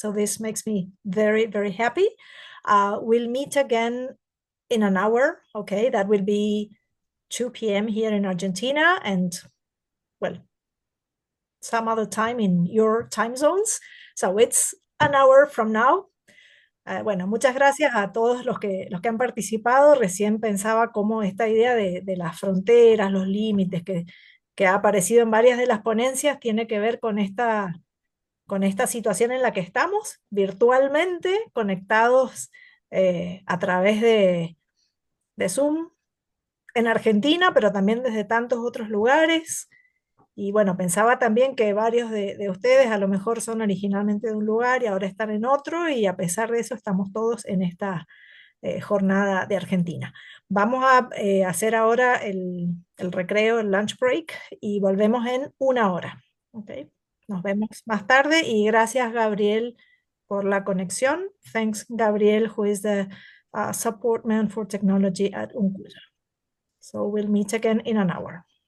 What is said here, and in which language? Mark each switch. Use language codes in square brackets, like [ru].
[en] So this makes me very, very happy. We'll meet again in an hour, okay? That will be 2 p.m. here in Argentina, and, well, some other time in your time zones. So it's an hour from now. [es] Bueno, muchas gracias a todos los que han participado. Recién pensaba cómo esta idea de las fronteras, los límites que ha aparecido en varias de las ponencias tiene que ver con esta situación en la que estamos, virtualmente conectados a través de Zoom en Argentina, pero también desde tantos otros lugares. Y bueno, pensaba también que varios de ustedes a lo mejor son originalmente de un lugar y ahora están en otro, y a pesar de eso estamos todos en esta jornada de Argentina. Vamos a hacer ahora el recreo, el lunch break, y volvemos en 1 hora. Okay. Nos vemos más tarde, y gracias, Gabriel, por la conexión. [en] Thanks, Gabriel, who is the support man for technology at UNCUSA. So we'll meet again in an hour.